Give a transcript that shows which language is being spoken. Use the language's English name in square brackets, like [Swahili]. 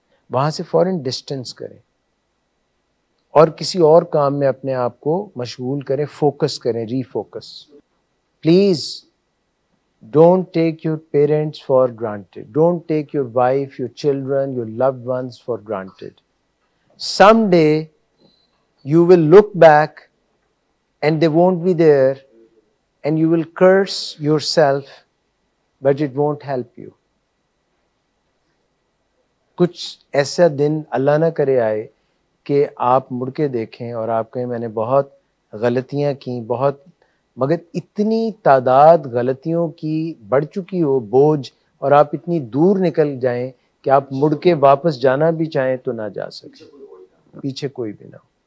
[Urdu] وہاں سے فوراً ڈسٹینس کریں اور کسی اور کام میں اپنے آپ کو مشغول کریں، فوکس کریں، ری focus. [English] Please don't take your parents for granted. Don't take your wife, your children, your loved ones for granted. Some day you will look back and they won't be there and you will curse yourself but it won't help you. [Urdu] کچھ ایسا دن اللہ نہ کرے آئے کہ آپ مڑ کے دیکھیں اور آپ کہیں میں نے بہت غلطیاں کی، بہت، مگر اتنی تعداد غلطیوں کی بڑھ چکی ہو بوجھ، اور آپ اتنی دور نکل جائیں کہ آپ مڑ کے واپس جانا بھی چاہیں تو نہ جا سکیں، پیچھے کوئی بھی نہ ہو.